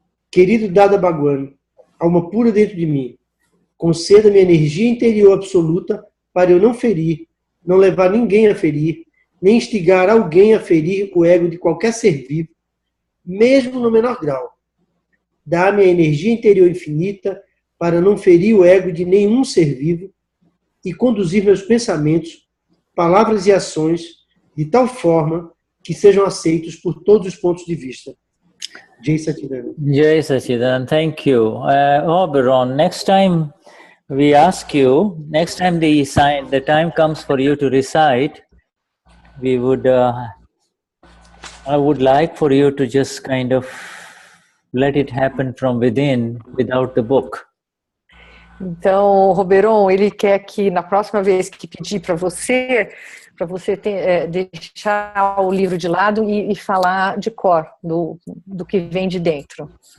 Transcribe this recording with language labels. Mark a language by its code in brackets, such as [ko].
[pt] Querido Dada Bhagwan, alma pura dentro de mim, conceda-me energia interior absoluta para eu não ferir, não levar ninguém a ferir, nem instigar alguém a ferir o ego de qualquer ser vivo, mesmo no menor grau. Dá-me a energia interior infinita para não ferir o ego de nenhum ser vivo e conduzir meus pensamentos, palavras e ações de tal forma que sejam aceitos por todos os pontos de vista. [sa] Jai Satchidananda. [en] Jai Satchidananda, thank you. Oberon, next time we ask you, next time the time comes for you to recite, we would, I would like for you to just kind of let it happen from within, without the book. [pt] Então, Oberon, ele quer que na próxima vez que pedir para você deixar o livro de lado e falar de cor, do que vem de dentro.